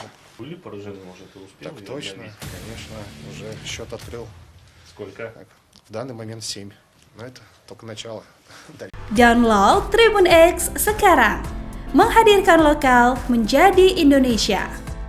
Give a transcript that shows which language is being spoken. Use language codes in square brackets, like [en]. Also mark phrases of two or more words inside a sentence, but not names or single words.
[ru] Были поражены, может, и успели? Так точно, конечно, уже счет открыл. Сколько? Так, в данный момент 7, но это только начало. [id] Download Tribun X sekarang, menghadirkan lokal menjadi Indonesia.